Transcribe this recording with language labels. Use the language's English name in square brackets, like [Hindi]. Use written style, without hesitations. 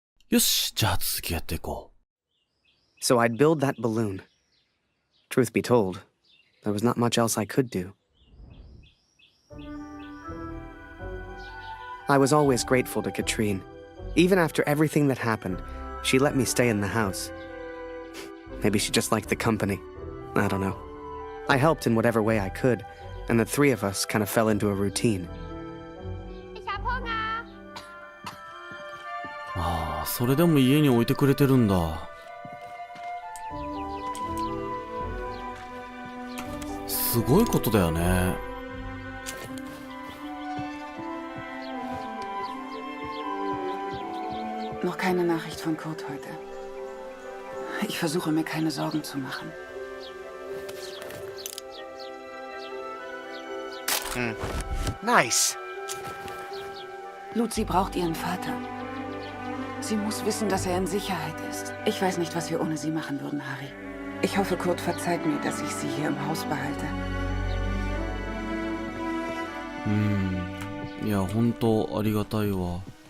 [Japanese] よし、じゃあ続きやっていこう。 [English] So I'd build that balloon. Truth be told, there was not much else I could do. I was always grateful to Katrine. Even after everything that happened, she let me stay in the house. Maybe she just liked the company. I don't know. I helped in whatever way I could, and the three of us kind of fell into a routine. [German] Ich hab Hunger. [Japanese] ああ、それでも家に置いてくれてるんだ。すごいことだよね。 [German] Noch keine Nachricht von Kurt heute. Ich versuche mir keine Sorgen zu machen. [English] Nice. [German] Luzi braucht ihren Vater. Sie muss wissen, dass er in Sicherheit ist. Ich weiß nicht, was wir ohne sie machen würden, Harry. Ich hoffe, Kurt verzeiht mir, dass ich sie hier im Haus behalte. [Japanese] いや、本当ありがたいわ。